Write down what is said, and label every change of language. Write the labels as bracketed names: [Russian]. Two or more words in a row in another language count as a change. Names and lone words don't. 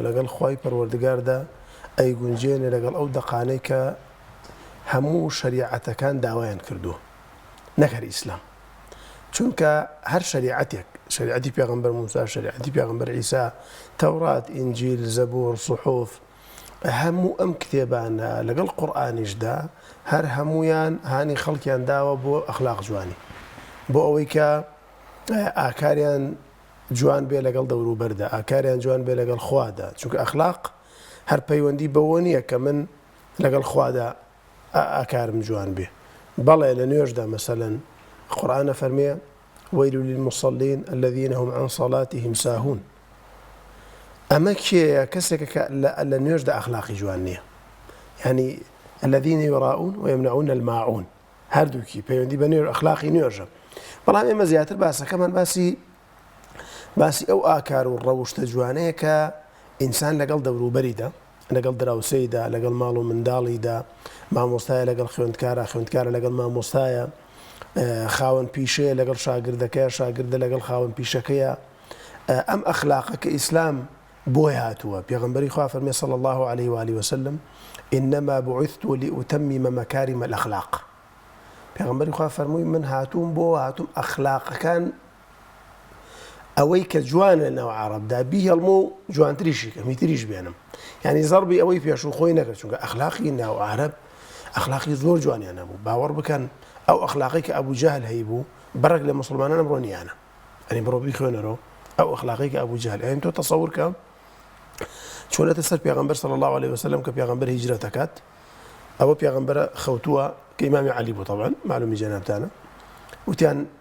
[Central Kurdish] لەگەڵ خوای پەروەردگاردا ئەیگونجێنێ لەگەڵ ئەو دەقانەی کە هەموو شەریعەتەکان داوایان کردووە نەک هەر ئیسلام چونکە هەر شریعەتی پێغەمبەر موسا شریعەتی پێغەمبەر عیسا تەورات ئینجیل زەبور سوحوف هەموو ئەم کتێبانە لەگەڵ قورئانیشدا هەر هەمویان هانی خەڵکیان داوە بۆ ئەخلاق جوانی بۆ ئەوەی کە ئاکاریان جوان بێ لەگەڵ دەوروبەردا ئاکاریان جوان بێ لەگەڵ خوادا چونکە ئەخلاق هەر پەیوەندی بەوە نییە کە من لەگەڵ خوادا ئاکارم جوان بێ بەڵێ لە نوێژدا مەسەلەن قورئانە فەرمێ [Arabic] ويل للمصلين الذين هم عن صلاتهم ساهون [Central Kurdish] ئەمە کێیە کەسێکە لە نوێژدا ئەخلاقی جوان نییە [Arabic] يعني الذين يراؤون ويمنعون الماعون [Central Kurdish] هەردووکی پەیوەندی بە نوێژ ئەخلاقی نوێژە بەڵام ئێمە زیاتر باسەکەمان باسی ئەو ئاکار و ڕەوشتە جوانەیە کە ئینسان لەگەڵ دەوروبەریدا لەگەڵ دراوسەیدا لەگەڵ ماڵ و منداڵیدا مامۆستایە لەگەڵ خوێندکارە لەگەڵ مامۆستایە خاوەن پیشەیە لەگەڵ شاگردەکەی شاگردە لەگەڵ خاوەن پیشەکەیە ئەم ئەخلاقە کە ئیسلام بۆی هاتووە پێغەمبەری خوا فەرمێ [Arabic] صلی الله عليه وآله وسلم إنما بعثت لأتمم مكارم الأخلاق [Central Kurdish] پێغەمبەری خوا فەرمووی من هاتووم ئەخلاقەکان ئەوەی کە جوانە ناو عەرەبدا بیهەڵمە و جوانتریشی کە میتریش بێنم یعنی زەربی ئەوەی پێشوو خۆی نەکرد چونکە ئەخلاقی ناو عەرەب ئەخلاقی زۆر جوانیان هەبوو باوەڕ بکەن ئەو ئەخلاقی کە ئەبوو جەهل هەیبوو بەڕێک لە مسلمانان ئەمڕۆ نیانە ئەنی بڕۆ بیخوێنەرەوە ئەو ئەخلاقی کە ئەبوو جەهل ئەم تۆ تەسەوور کە چۆنەتە سەر پێغەمبەر [Arabic] صلی الله عليه وسلم [Central Kurdish] کە پێغەمبەر هیجرەت دەکات ئەوە پێغەمبەرە خەوتووە کە ئیمامی عەلی بوو طبعا معلومی جەنابتانە وتیان